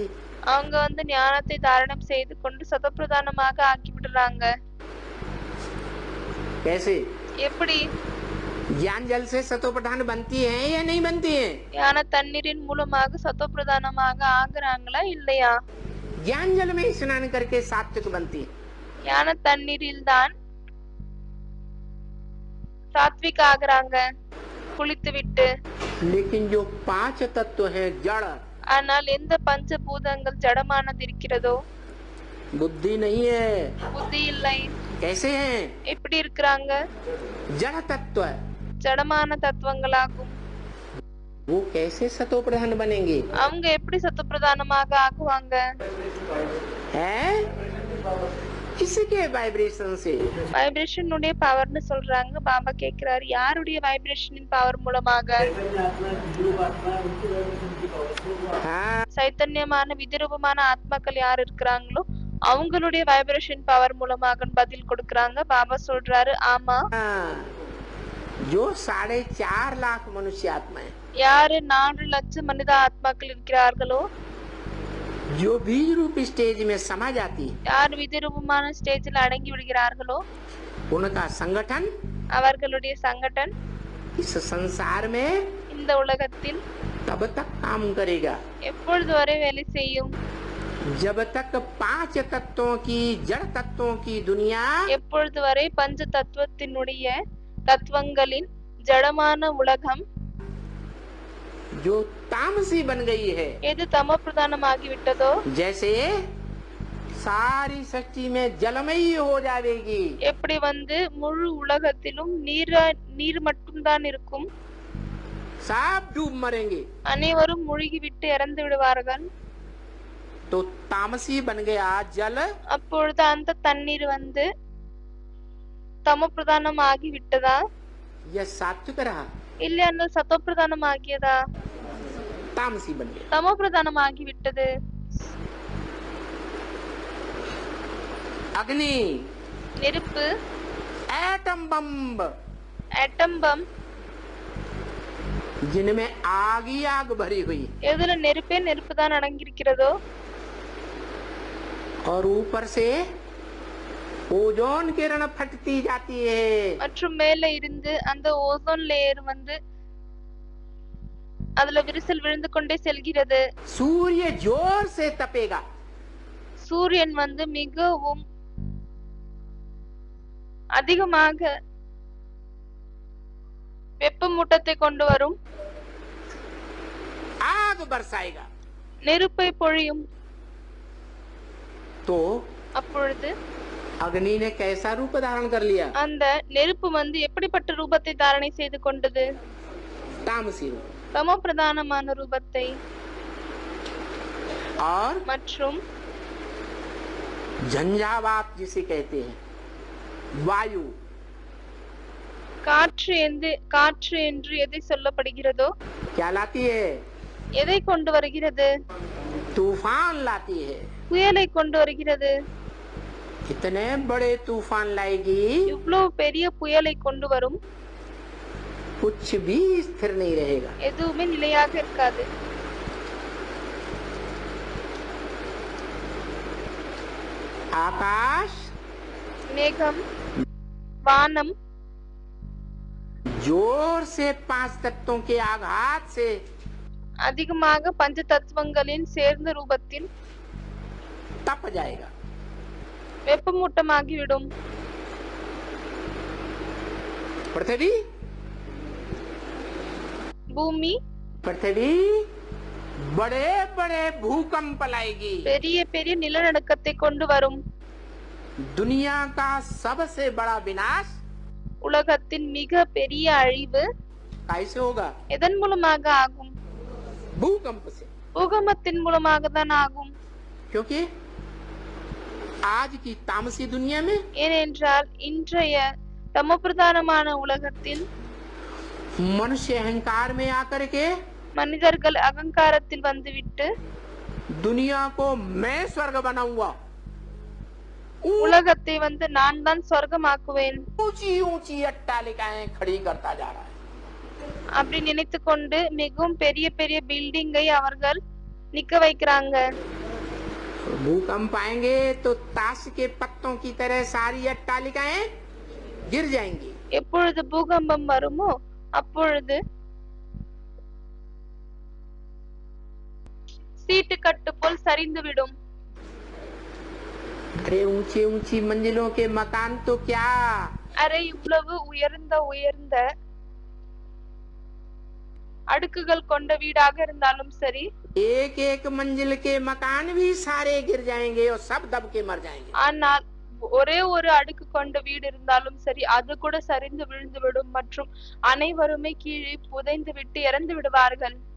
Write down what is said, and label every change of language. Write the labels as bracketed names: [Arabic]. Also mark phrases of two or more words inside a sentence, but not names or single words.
[Tamil] அவங்க ஞானத்தை தாரணம் செய்து கொண்டு சதப்பிரதானமாக ஆக்கி விடுறாங்க। [Hindi] कैसे? [Tamil] எப்படி? [Hindi] ज्ञान जल से सतो प्रधान बनती है या नहीं बनती है? [Tamil] ஞான தண்ணீரின் மூலமாக சதப்பிரதானமாக ஆகுறாங்களா இல்லையா? [Hindi] ज्ञान जल में स्नान करके सात्विक बनती है। [Tamil] ஞான தண்ணீரில் தான் சாத்விக் ஆகுறாங்க குளித்து விட்டு। [Hindi] लेकिन जो पांच तत्व हैं जड़, [Tamil] ஆனால் எந்த பஞ்சபூதங்கள் ஜடமானது இருக்கிறதோ, [Hindi] बुद्धि नहीं है, [Tamil] புத்தி இல்லை, [Hindi] कैसे हैं? [Tamil] எப்படி இருக்கிறாங்க? [Hindi] जड़ तत्व, [Tamil] ஜடமான தத்துவங்களாகும்। [Hindi] वो कैसे सतो प्रधान बनेंगे? [Tamil] அவங்க எப்படி சத்தப்பிரதானமாக ஆகுவாங்க? [Hindi] है किसके वाइब्रेशन से? [Tamil] வைப்ரேஷன் உடைய பவர்னு சொல்றாங்க। பாபா கேக்குறாரு, யாருடைய வைப்ரேஷனின் பவர் மூலமாக? [Hindi] हाँ, [Tamil] சைத்தன்யமான விதிரூபமான ஆத்மாக்கள் யார் இருக்கிறாங்களோ அவங்களுடைய [English] vibration power [Tamil] மூலமாக பதில் கொடுக்கறாங்க। பாபா சொல்றாரு, ஆமா, [Hindi] जो 4.5 लाख मनुष्य आत्मा है, [Tamil] யாரு 4 லட்சம் மனித ஆத்மாக்கள் இருக்கிறார்களோ, [Hindi] जो बीज रूप स्टेज में समा जाती है, [Tamil] யார் விதிரூபமான ஸ்டேஜில் அடங்கி விடுகிறார்களோ [Hindi] उनका संगठन [Tamil] அவர்களுடைய சங்கடன் [Hindi] इस संसार में [Tamil] இந்த உலகத்தில் [Hindi] तब तक काम करेगा [Tamil] எப்பொழுது வரை வேலை செய்யும்? [Hindi] जब तक 5 तत्वों की जड़ तत्वों की दुनिया [Tamil] எப்பொழுது வரை பஞ்ச தத்துவத்தினுடைய தத்துவங்களின் ஜடமான உலகம் [Hindi] जो तामसी बन गई है, [Tamil] எது தமோ பிரதானமாகி விட்டதோ, [Hindi] जैसे सारी सृष्टि में जलमयी हो जाएगी, [Tamil] எப்படி முழு உலகத்திலும் நீர் மட்டும்தான் இருக்கும், [Hindi] सब डूब मरेंगे, [Tamil] அனைவரும் மூழ்கி விட்டு இறந்து விடுவார்கள்। [Hindi] तो तामसी बन गया जल, [Tamil] அப்பொழுது அந்த தண்ணீர் தமோ பிரதானம் ஆகி விட்டதா [Hindi] यह सात्विक रहा, [Tamil] இல்ல அந்த சத்தோ பிரதானம் ஆகியதா? [Hindi] तामसी बन गया। [Tamil] தமோ பிரதானம் ஆகி விட்டது। [Hindi] अग्नि, [Tamil] நெருப்பு, [English] atom bomb, atom bomb, [Hindi] जिनमें आग ही आग भरी हुई, [Tamil] எதுல நெருப்பே நெருப்பு தான் அடங்கியிருக்கிறதோ, [Hindi] और ऊपर से ओजोन किरण फटती जाती है, [Tamil] மற்றும் மேல இருந்து அந்த [English] ozone layer [Tamil] அதுல விரிசல் விழுந்து கொண்டே செல்கிறது। [Hindi] सूर्य जोर से तपेगा, [Tamil] சூரியன் மிகவும் அதிகமாக வெப்பமூட்டத்தை கொண்டு வரும், [Hindi] आग बरसाएगा, [Tamil] நெருப்பை பொழியும்। [Hindi] तो [Tamil] அப்பொழுது [Hindi] अग्नि ने कैसा रूप धारण कर लिया? [Tamil] அந்த நெருப்பு எப்படிப்பட்ட ரூபத்தை தாரணை செய்து கொண்டது? [Hindi] तामसी रूप। [Tamil] தமோ பிரதானமான ரூபத்தை। [Hindi] और [Tamil] மற்றும் [Hindi] झंझावात जिसे कहते हैं, वायु, [Tamil] காற்று என்று எதை சொல்லப்படுகிறதோ, [Hindi] क्या लाती है? [Tamil] எதை கொண்டு வருகிறது? [Hindi] तूफान लाती है। [Tamil] புயலை கொண்டு வருகிறது। [Hindi] इतने बड़े तूफान लाएगी, [Tamil] இவ்வளவு பெரிய புயலை கொண்டு வரும், [Hindi] कुछ भी स्थिर नहीं रहेगा। [Tamil] எதுவுமே நிலையாக இருக்காது। [Hindi] आकाश, [Tamil] மேகம், வானம், [Hindi] जोर से 5 तत्वों के आघात से [Tamil] அதிகமாக பஞ்ச தத்துவங்களின் சேர்ந்த ரூபத்தில் [Hindi] तप जाएगा। [Tamil] வெப்பமூட்டமாகிவிடும். [Hindi] पृथ्वी [Tamil] பூமி [Hindi] पृथ्वी बड़े बड़े भूकंप लाएगी। [Tamil] பெரிய பெரிய நிலநடுக்கத்தை கொண்டு வரும். [Hindi] दुनिया का सबसे बड़ा विनाश [Tamil] உலகத்தின் மிக பெரிய அழிவு [Hindi] कैसे होगा? [Tamil] எதன் மூலமாக ஆகும்? [Hindi] भूकंप से। [Tamil] பூகம்பத்தின் மூலமாக தான் ஆகும். [Hindi] क्योंकि आज की तामसी दुनिया में [Tamil] ஏனென்றால் இன்றைய தமோபிரதானமான உலகத்தில் [Hindi] मनुष्य अहंकार में आकर के [Tamil] மனிதர்கள் அகங்காரத்தில் வந்துவிட்டு [Hindi] दुनिया को मैं स्वर्ग बनाऊंगा, [Tamil] உலகத்தை நான் தான் சொர்க்கமாக்குவேன் [Hindi] ऊंची ऊंची अट्टालिकाएं खड़ी करता जा रहा है। [Tamil] அப்படி நினைத்து கொண்டு மிகவும் பெரிய பெரிய பில்டிங்கை அவர்கள் நிக்க வைக்கிறாங்க. [Hindi] भूकंप आएंगे तो ताश के पत्तों की तरह सारी अट्टालिकाएं गिर जाएंगी। [Tamil] எப்பொழுது பூகம்பம் வருமோ அப்பொழுது சீட்டு கட்டு போல் சரிந்துவிடும். [Hindi] अरे ऊंची ऊंची मंजिलों के मकान तो क्या, [Tamil] அரை இவ்வளவு உயர்ந்த உயர்ந்த அடுக்குகள் கொண்ட வீடாக இருந்தாலும் சரி, [Hindi] एक एक मंजिल के मकान भी सारे गिर जाएंगे और सब दब के मर जाएंगे। [Tamil] ஆனால் ஒரே ஒரு அடுக்கு கொண்ட வீடு இருந்தாலும் சரி அது கூட சரிந்து விழுந்து விடும் மற்றும் அனைவருமே கீழே புதைந்து விட்டு இறந்து விடுவார்கள்.